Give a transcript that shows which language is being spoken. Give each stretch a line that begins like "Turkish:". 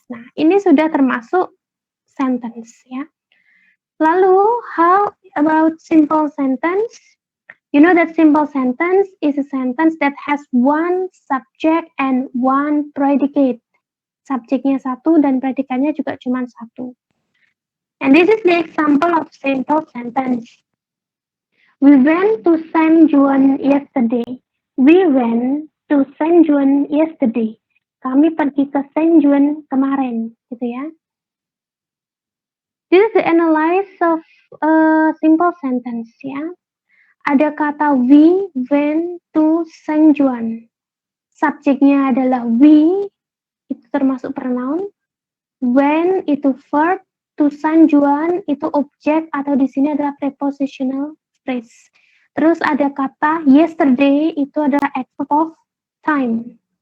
Indonesian: Nah, ini sudah termasuk sentence, ya. Lalu,
English: how about simple sentence? You know that simple sentence is a sentence that has one subject and one predicate.
Indonesian: Subjeknya satu dan predikatnya juga cuma satu.
English: And this is the example of simple sentence. We went to San Juan yesterday. We went to San Juan yesterday.
Indonesian: Kami pergi ke San Juan kemarin, gitu ya.
English: This is the analysis of a simple sentence, ya.
Indonesian: Ada kata
English: we went to San Juan.
Indonesian: Subjeknya adalah we, itu termasuk pronoun. When itu verb, to San Juan itu objek atau di sini adalah prepositional phrase. Terus ada kata yesterday itu adalah adverb of time.